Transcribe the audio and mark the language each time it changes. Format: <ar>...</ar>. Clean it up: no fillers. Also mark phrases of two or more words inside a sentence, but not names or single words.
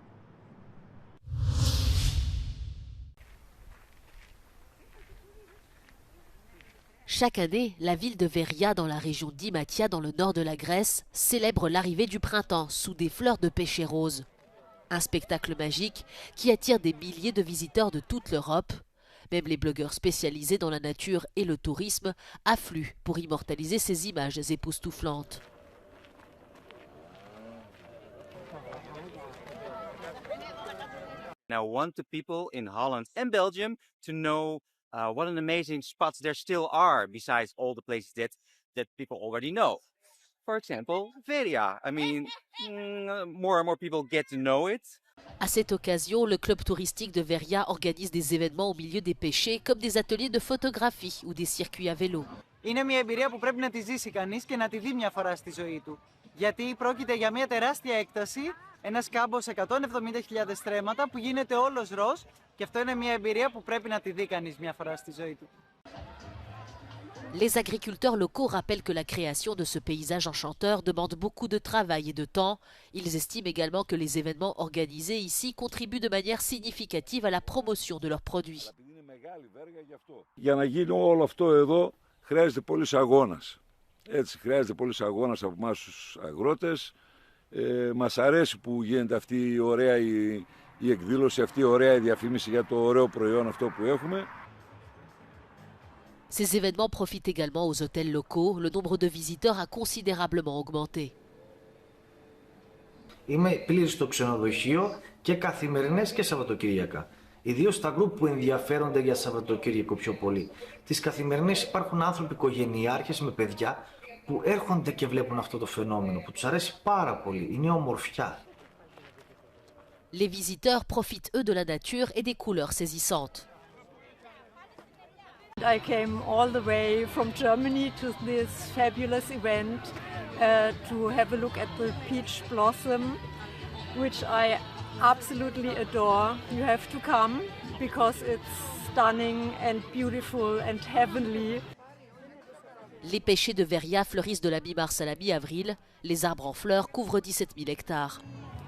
<fr>Chaque année, la ville de Veria, dans la région d'Imathia, dans le nord de la Grèce, célèbre l'arrivée du printemps sous des fleurs de pêcher rose. Un spectacle magique qui attire des milliers de visiteurs de toute l'Europe. Même les blogueurs spécialisés dans la nature et le tourisme affluent pour immortaliser ces images époustouflantes.</fr> <en>Now, I want the people in Holland and Belgium to know what an amazing spots there still are besides all the places that people already know. For example, Veria. I mean, more and more people get to know it.</en> <fr>À cette occasion, le club touristique de Veria organise des événements au milieu des pêchers, comme des ateliers de photographie ou des circuits à vélo.</fr> <el>Είναι μια εμπειρία που πρέπει να τη ζήσει κανείς και να τη δει μια φορά στη ζωή του. Γιατί πρόκειται για μια τεράστια έκταση, ένας κάμπος 170.000 στρέμματα που γίνεται όλος ροζ και αυτό είναι μια εμπειρία που πρέπει να τη δει κανείς μια φορά στη ζωή του.</el> <fr>Les agriculteurs locaux rappellent que la création de ce paysage enchanteur demande beaucoup de travail et de temps. Ils estiment également que les événements organisés ici contribuent de manière significative à la promotion de leurs produits.</fr> <el>Για να γίνει όλο αυτό εδώ χρειάζεται πολύς αγώνας. Έτσι, χρειάζεται πολύς αγώνας από εμάς τους αγρότες. Μας αρέσει που γίνεται αυτή η ωραία η εκδήλωση, αυτή η ωραία διαφήμιση για το ωραίο προϊόν αυτό που έχουμε.</el> <fr>Ces événements profitent également aux hôtels locaux. Le nombre de visiteurs a considérablement augmenté.</fr> <el>Είμαι πλήρης στο ξενοδοχείο και καθημερινές και Σαββατοκύριακα. Ιδίως στα γκρουπ που ενδιαφέρονται για Σαββατοκύριακο πιο πολύ. Τις καθημερινές υπάρχουν άνθρωποι οικογενειάρχες με παιδιά που έρχονται και βλέπουν αυτό το φαινόμενο, που τους αρέσει πάρα πολύ. Είναι ομορφιά.</el> <fr>Les visiteurs profitent eux de la nature et des couleurs saisissantes.</fr> <en>I came all the way from Germany to this fabulous event to have a look at the peach blossom, which I absolutely adore. You have to come because it's stunning and beautiful and heavenly.</en> <fr>Les pêchers de Veria fleurissent de la mi-mars à la mi-avril. Les arbres en fleurs couvrent 17 000 hectares.</fr>